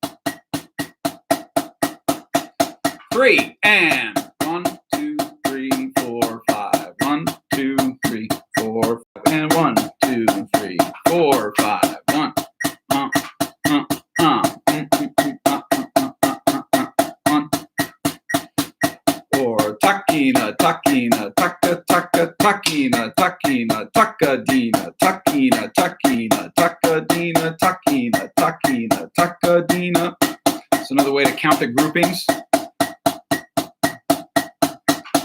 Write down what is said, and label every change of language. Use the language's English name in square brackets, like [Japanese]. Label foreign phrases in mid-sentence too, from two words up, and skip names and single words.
[English] 3 and 1, 2, 3, 4, 5. 1, 2, 3, 4, 5. And 1, 2, 3, 4, 5. 1. Or takina, takina, taka, taka, takina, takina, takadina, takina, takina, takadina, takina, takina, takadina. It's another way to count the groupings.